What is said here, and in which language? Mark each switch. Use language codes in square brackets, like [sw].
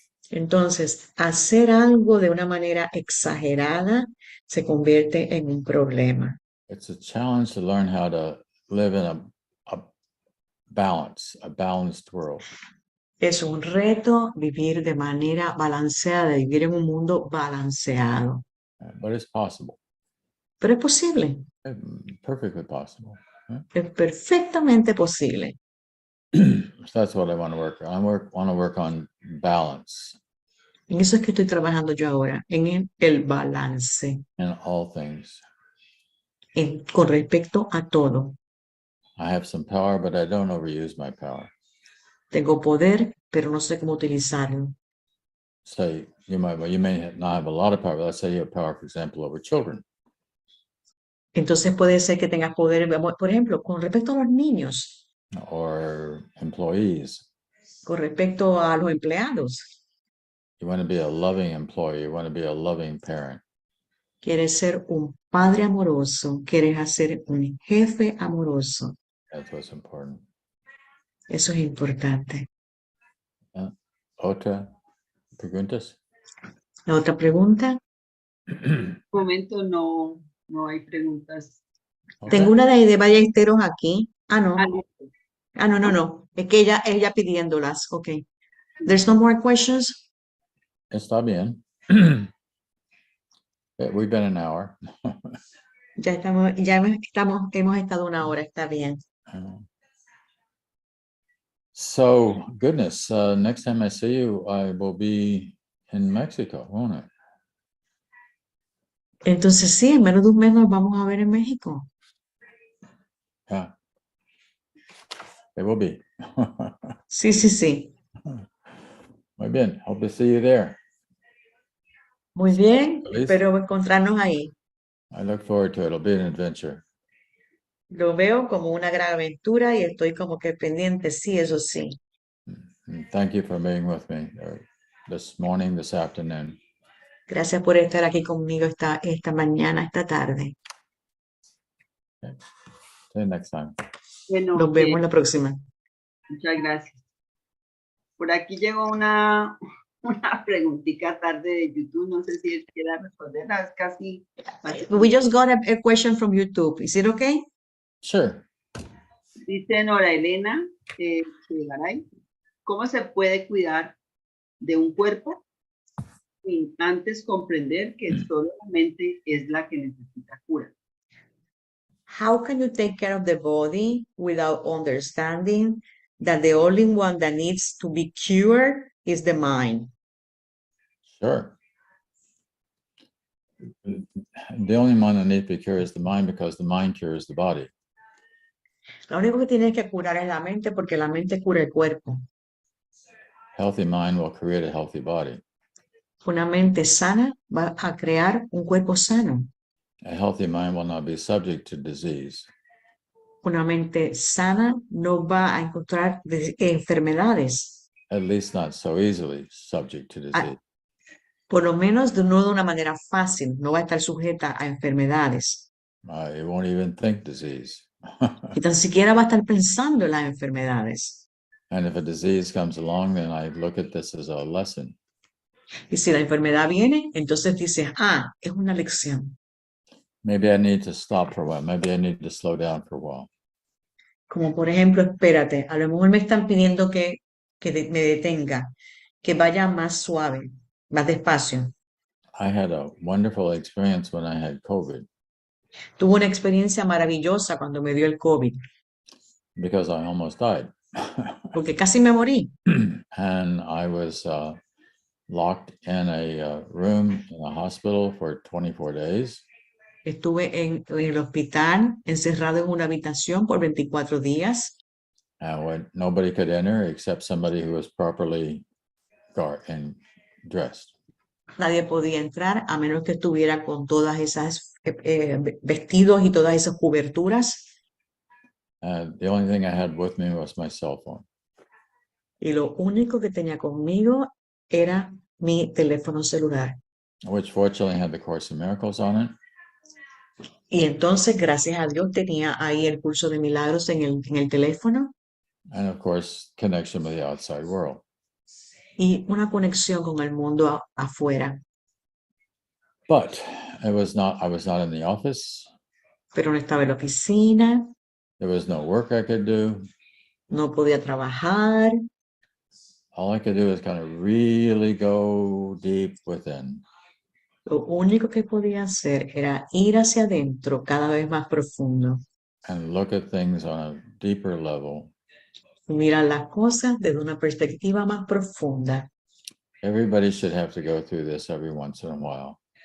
[es] Entonces, hacer algo de una manera exagerada se convierte en un problema. [en] It's a challenge to learn how to live in a balanced world. [es] Es un reto vivir de manera balanceada, vivir en un mundo balanceado. [en] But it's possible. [es] Pero es posible, [en] Perfectly possible. [es] es perfectamente posible. [en] So that's what I want to work on. Want to work on balance [es] En eso es que estoy trabajando yo ahora, en el balance, [en] in all things. [es] con respecto a todo. [en] I have some power, but I don't overuse my power. [es] Tengo poder, pero no sé cómo utilizarlo. [en] Say you may not have a lot of power. Let's say you have power, for example, over children. [es] Entonces puede ser que tengas poder, por ejemplo, con respecto a los niños, [en] Or employees. [es] con respecto a los empleados. [en] You want to be a loving employee. You want to be a loving parent. [es] Quieres ser un padre amoroso, quieres ser un jefe amoroso. [en] That's what's important. [es] Eso es importante. Otra preguntas? La otra pregunta. En momento no hay preguntas. [en] Okay. [es] Tengo una de Ballesteros aquí. No. listo. No. Es que ella pidiéndolas. [en] Ok. There's no more questions. [es] Está bien. [en] We've been an hour. [es] Hemos estado una hora, está bien. [en] So, goodness, next time I see you, I will be in Mexico, won't I? [es] Entonces sí, en menos de un mes nos vamos a ver en México. [en] Yeah. It will be. [es] Sí, sí, sí. Muy bien. [en] Hope to see you there. [es] Muy bien, Feliz. espero encontrarnos ahí. [en] I look forward to it. It'll be an adventure. [es] Lo veo como una gran aventura y estoy como que pendiente, sí, eso sí. [en] And thank you for being with me this morning, this afternoon. [es] Gracias por estar aquí conmigo esta mañana, esta tarde. [en] See you next time. [es] Bueno, Nos vemos la próxima. muchas gracias. Por aquí llegó una preguntita tarde de YouTube. No sé si él quiera responderla. Es casi. [en] We just got a question from YouTube. Is it okay? Sure. [es] Dice Nora Elena Chegaray, ¿cómo se puede cuidar de un cuerpo sin antes comprender que solo la mente es la que necesita cura? [en] How can you take care of the body without understanding that the only one that needs to be cured is the mind? Sure. The only one that needs to be cured is the mind because the mind cures the body. [es] Lo único que tienes que curar es la mente porque la mente cura el cuerpo. [en] Healthy mind will create a healthy body. [es] Una mente sana va a crear un cuerpo sano. [en] A healthy mind will not be subject to disease. [es] Una mente sana no va a encontrar enfermedades, [en] At least not so easily subject to disease. [es] por lo menos no de una manera fácil, no va a estar sujeta a enfermedades. [en] You won't even think disease. [es] Y tan siquiera va a estar pensando en las enfermedades. [en] And if a disease comes along, then I look at this as a lesson. [es] Y si la enfermedad viene, entonces dices, es una lección. [en] Maybe I need to stop for a while. Maybe I need to slow down for a while. [es] Como por ejemplo, espérate, a lo mejor me están pidiendo que me detenga, que vaya más suave, más despacio. [en] I had a wonderful experience when I had COVID [es] Tuve una experiencia maravillosa cuando me dio el COVID, [en] because I almost died. [es] porque casi me morí. [en] And I was locked in a room in a hospital for 24 days. [es] Estuve en el hospital, encerrado en una habitación por 24 días. [en] And when nobody could enter except somebody who was properly and dressed. [es] Nadie podía entrar a menos que estuviera con todas esas vestidos y todas esas coberturas. [en] The only thing I had with me was my cell phone. [es] Y lo único que tenía conmigo era mi teléfono celular. [en] Which fortunately had the Course in Miracles on it. [es] Y entonces, gracias a Dios, tenía ahí el curso de milagros en el teléfono. [en] And of course, connection with the outside world. [es] Y una conexión con el mundo afuera. [en] But I was not in the office. [es] Pero no estaba en la oficina. [en] There was no work I could do. [es] No podía trabajar. [en] All I could do is kind of really go deep within. [es] Lo único que podía hacer era ir hacia adentro cada vez más profundo. [en] And look at things on a deeper level. [es] Mirar las cosas desde una perspectiva más profunda. [en] Everybody should have to go through this every once in a while.